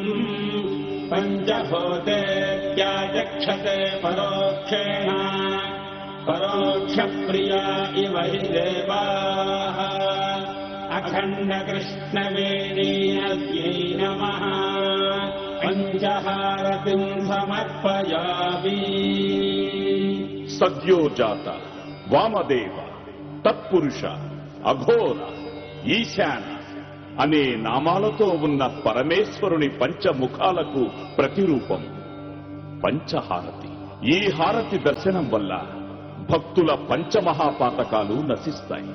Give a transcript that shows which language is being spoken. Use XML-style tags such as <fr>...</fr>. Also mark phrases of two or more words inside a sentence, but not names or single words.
<sa>पञ्चभूतेत्याचक्षते परोक्षेण परोक्षप्रिया इव हि देवाः. अखण्डकृष्णवेणीवद्यै नमः पञ्चहारतिम् समर्पयामि.</sa> <te>సద్యోజాత, వామదేవ, తత్పురుష, అఘోర, ఈశాన అనే నామాలతో ఉన్న పరమేశ్వరుని పంచముఖాలకు ప్రతిరూపం పంచహారతి. ఈ హారతి దర్శనం వల్ల భక్తుల పంచమహాపాతకాలు నశిస్తాయి.</te>